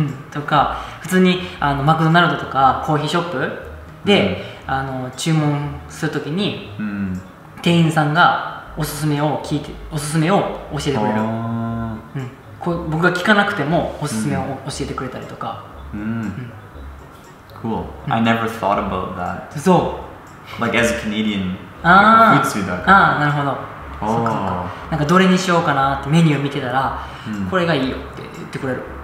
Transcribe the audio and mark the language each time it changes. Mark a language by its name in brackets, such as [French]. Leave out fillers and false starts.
[Japanese] とか普通にマクドナルドとかコーヒーショップで、注文するときに、店員さんがおすすめを教えてくれる。僕が聞かなくてもおすすめを教えてくれたりとか。 [English] Cool. I never thought about that. [Japanese] そう。 [English] Like as a Canadian, food food [Japanese] だから。なるほど。そうか。なんかどれにしようかなってメニュー見てたら、これがいいよって言ってくれる。